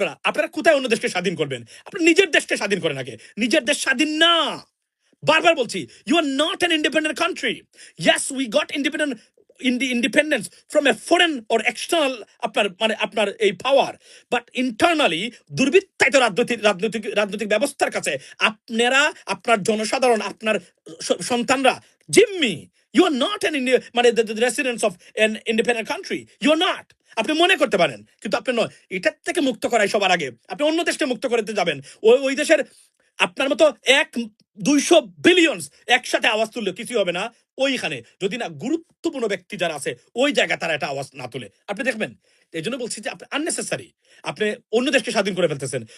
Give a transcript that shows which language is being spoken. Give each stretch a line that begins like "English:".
Bangla: আপনারা কোথায় অন্য দেশকে স্বাধীন করবেন? আপনারা নিজের দেশকে স্বাধীন করেন আগে। নিজের দেশ স্বাধীন না, বারবার বলছি,
English: You are not an independent country. Yes, we got independence from a foreign or external
Bangla: আপনার এই পাওয়ার, বাট ইন্টারনালি দুর্বৃত্তায়িত রাজনৈতিক ব্যবস্থার কাছে আপনারা, আপনার জনসাধারণ, আপনার সন্তানরা জিম্মি।
English: You are not an residents of an independent country. You are not.
Bangla: আপনি মনে করতে পারেন, কিন্তু আপনি নয়। এটার থেকে মুক্ত করাই সবার আগে। আপনি অন্য দেশকে মুক্ত করতে যাবেন, ওই দেশের আপনার মতো 100-200 বিলিয়ন একসাথে আওয়াজ তুললে কিছু হবে না। ওইখানে যদি না গুরুত্বপূর্ণ ব্যক্তি যারা আছে ওই জায়গায় তারা একটা আওয়াজ না তুলে, আপনি দেখবেন। এই জন্য বলছি যে আপনি আননেসেসারি, আপনি অন্য দেশকে স্বাধীন করে ফেলতেছেন।